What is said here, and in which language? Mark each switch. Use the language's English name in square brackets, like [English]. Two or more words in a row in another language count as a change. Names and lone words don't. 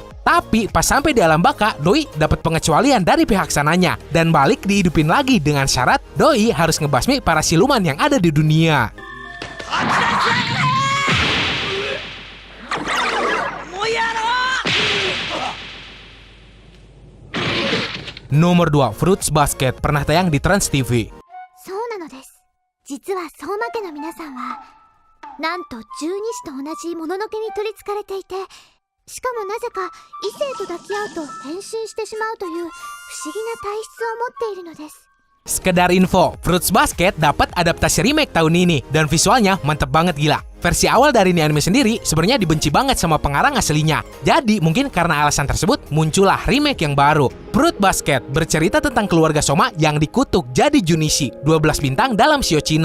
[Indonesian] Tapi pas sampai di alam baka, Doi dapat pengecualian dari pihak sananya dan balik dihidupin lagi dengan syarat Doi harus ngebasmi para siluman yang ada di dunia. Nomor 2, Fruits Basket, pernah tayang di Trans TV. [Japanese] そうなのです。実は相馬家の皆さんはなんと十二支と同じもののけに取り憑かれていて、しかもなぜか異性と抱き合うと変身してしまうという不思議な体質を持っているのです。 [Indonesian] Sekedar info, Fruits Basket dapat adaptasi remake tahun ini dan visualnya mantep banget gila. Versi awal dari ini anime sendiri sebenarnya dibenci banget sama pengarang aslinya. Jadi mungkin karena alasan tersebut muncullah remake yang baru. Fruit Basket bercerita tentang keluarga Soma yang dikutuk jadi Junichi, 12 bintang dalam shio Cina.